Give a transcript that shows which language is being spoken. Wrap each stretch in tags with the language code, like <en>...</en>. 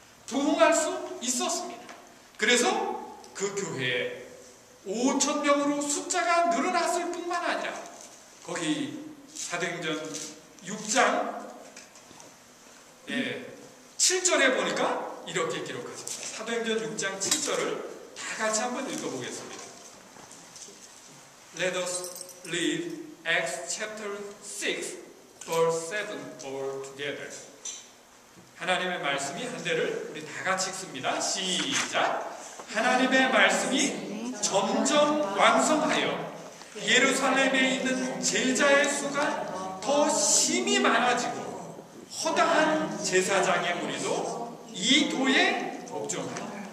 <ko>부흥할 수 있었습니다. 그래서 그 교회에 5,000명으로 숫자가 늘어났을 뿐만 아니라 거기 사도행전 6장 7절에 보니까 이렇게 기록하십니다. 사도행전 6장 7절을 다 같이 한번 읽어보겠습니다.</ko> <en>Let us read Acts chapter 6 verse 7 all together.</en> <ko>하나님의 말씀이 한 대를 우리 다 같이 읽습니다. 시작. 하나님의 말씀이 점점 왕성하여 예루살렘에 있는 제자의 수가 더 심히 많아지고 허다한 제사장의 무리도 이 도에 복종한다.</ko>